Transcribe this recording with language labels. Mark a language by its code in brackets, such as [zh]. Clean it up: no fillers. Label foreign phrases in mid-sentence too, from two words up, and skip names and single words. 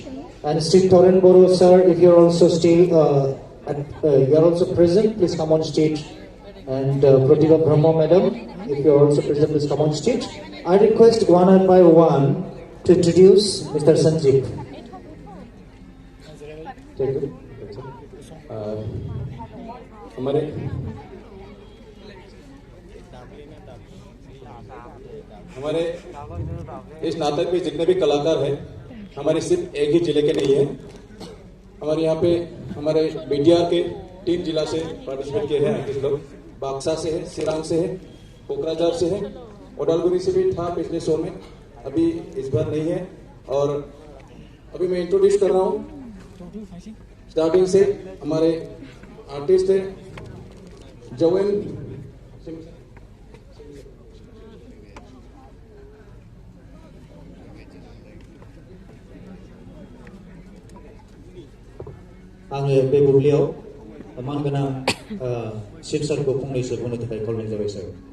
[en] And Sri Toran Bodo sir, if you are also present, please come on stage. And Pujabrahma madam, if you are also present, please come on stage. I request one by one to introduce Mr. Sanjeev. Thank you. [hi] हमारे इस नाटक में जितने भी कलाकार हैं, हमारे सिर्फ एक ही जिले के नहीं हैं। हमारे यहाँ पे हमारे बीटीआर के 3 जिला से पार्टिसिपेट किए हैं आर्टिस्ट लोग। बाक्सा से है, सिरांग से है, कोकराझार से है, उदालगुरी से भी था पिछले शो में, अभी इस बार नहीं है। और अभी मैं इंट्रोड्यूस कर रहा हूँ स्टार्टिंग से। हमारे आर्टिस्ट है जवेन [brx] आङो बे बुब्लियाव मानगोनां सिबसारखौ फंनैसो बुंनो थाखाय खावलायनाय जाबाय सार।